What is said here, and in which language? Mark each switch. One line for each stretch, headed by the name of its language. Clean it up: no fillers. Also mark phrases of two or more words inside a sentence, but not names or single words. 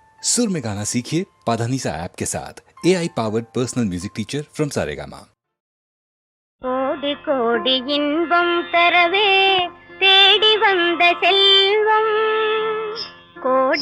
Hindi: सुर में गाना सीखिए पाधानीसा ऐप के साथ।
English: AI powered personal music teacher from
Hindi: सारेगामा।
Tamil: கோடி கோடி இன்பம் தரவே தேடி வந்த செல்வம், கோடி